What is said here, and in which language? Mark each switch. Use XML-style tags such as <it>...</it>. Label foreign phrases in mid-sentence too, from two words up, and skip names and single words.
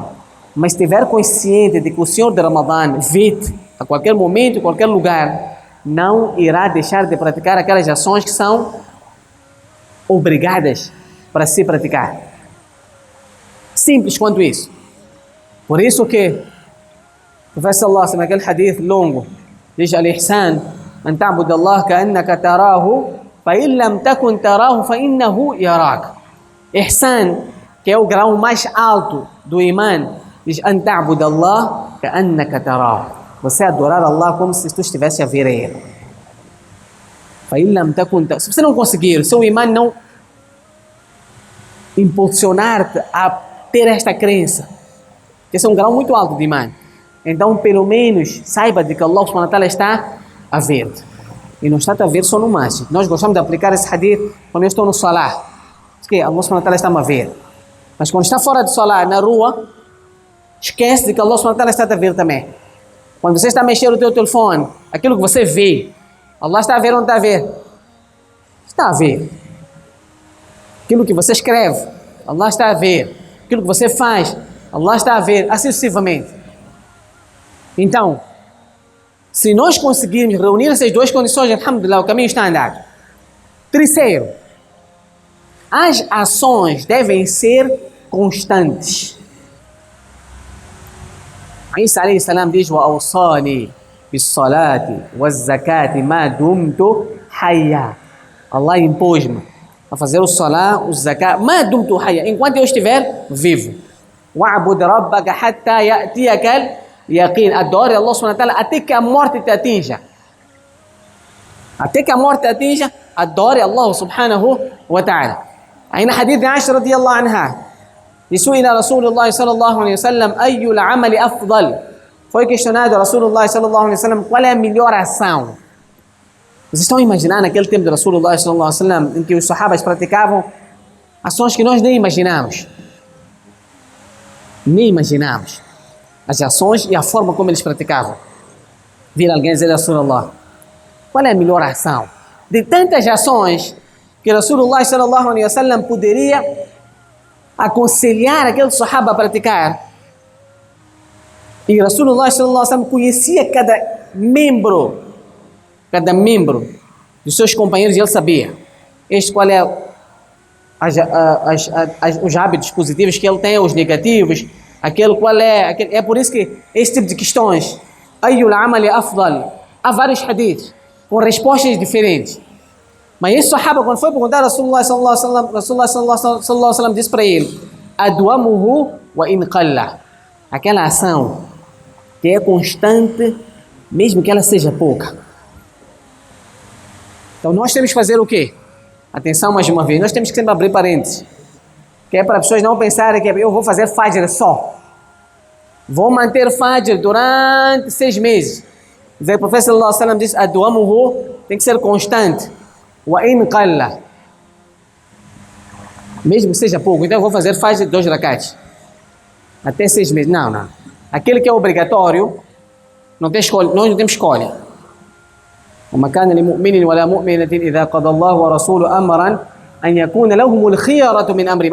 <pt>Mas estiver consciente de que o Senhor do Ramadã vê-te a qualquer momento, em qualquer lugar, não irá deixar de praticar aquelas ações que são obrigadas para se praticar. Simples quanto isso. Por isso que o profeta</pt> <ar>صلى الله عليه وسلم,</ar> <pt>aquele hadith longo, diz:</pt> <ar>"الإحسان أن تعبد الله كأنك تراه، فإن لم تكن تراه فإنه يراك."</ar> <pt>Ihsan, que é o grau mais alto do iman, diz:</pt> <ar>"أن تعبد الله كأنك تراه."</ar> <pt>Você adorar Allah como se tu estivesse a ver Ele. Se você não conseguir, seu imã não impulsionar-te a ter esta crença, que esse é um grau muito alto de imã, então pelo menos saiba de que Allah</pt> <ar>سبحانه وتعالى</ar> <pt>está a ver. E não está a ver só no masjid. Nós gostamos de aplicar esse hadith quando eu estou no salah, que Allah</pt> <ar>سبحانه وتعالى</ar> <pt>está a ver. Mas quando está fora do salah, na rua, esquece de que Allah</pt> <ar>سبحانه وتعالى</ar> <pt>está a ver também. Quando você está a mexer o teu telefone, aquilo que você vê, Allah está a ver ou não está a ver? Está a ver. Aquilo que você escreve, Allah está a ver. Aquilo que você faz, Allah está a ver, assim sucessivamente. Então, se nós conseguirmos reunir essas duas condições, alhamdulillah, o caminho está andado. Terceiro, as ações devem ser constantes.</pt> <ar>عيسى عليه السلام diz: "وأوصاني بالصلاة والزكاة ما دمت حيا."</ar> <pt>Allah impôs-me a fazer o salat, o zakat,</pt> <ar>ما دمت حيا,</ar> <pt>enquanto eu estiver vivo.</pt> <ar>واعبد ربك حتى يأتيك اليقين.</ar> <pt>Adore Allah</pt> <ar>سبحانه وتعالى</ar> <pt>até que a morte te atinja. Até que a morte te atinja, adore Allah</pt> <ar>سبحانه وتعالى.</ar> <pt>Aí na hadith de</pt> <ar>Aisha رضي الله عنها، سئل رسول الله صلى الله عليه وسلم أي الأعمال أفضل.</ar> <pt>Foi questionado a Rasulullah</pt> <ar>صلى الله عليه وسلم</ar> <pt>qual é a melhor ação. Vocês estão imaginando aquele tempo de Rasulullah</pt> <ar>صلى الله عليه وسلم</ar> <pt>em que os sahabas praticavam ações que nós nem imaginamos. Nem imaginamos as ações e a forma como eles praticavam. Vir alguém dizer a Rasulullah: qual é a melhor ação? De tantas ações que Rasulullah</pt> <ar>صلى الله عليه وسلم</ar> <pt>poderia aconselhar aquele sahaba a praticar. E Rasulullah</pt> <ar>صلى الله عليه وسلم</ar> <pt>conhecia cada membro dos seus companheiros, e ele sabia qual é os hábitos positivos que ele tem, os negativos, é por isso que esse tipo de questões,</pt> <ar>أي الأعمال أفضل,</ar> <pt>há vários hadiths com respostas diferentes. Mas esse sahaba, quando foi perguntar a Rasulullah</pt> <ar>صلى الله عليه وسلم</ar> <pt>disse para ele:</pt> <ar>أدومه وإن قل,</ar> <pt>aquela ação que é constante, mesmo que ela seja pouca. Então nós temos que fazer o quê? Atenção mais uma vez, nós temos que sempre abrir parênteses, que é para as pessoas não pensarem que eu vou fazer Fajr só, vou manter Fajr durante 6 meses. O profeta</pt> <ar>صلى الله عليه وسلم</ar> <pt>diz: adwamuhu, tem que ser constante,</pt> <ar>وإن قل,</ar> <pt>mesmo que seja pouco. Então eu vou fazer Fajr 2 rakats até 6 meses. Não. Aquele que é obrigatório, não tem escolha, nós não temos escolha.</pt> <ar>وما كان لمؤمن ولا مؤمنة إذا قضى الله ورسوله أمرا أن يكون لهم الخيرة من أمرهم.</ar>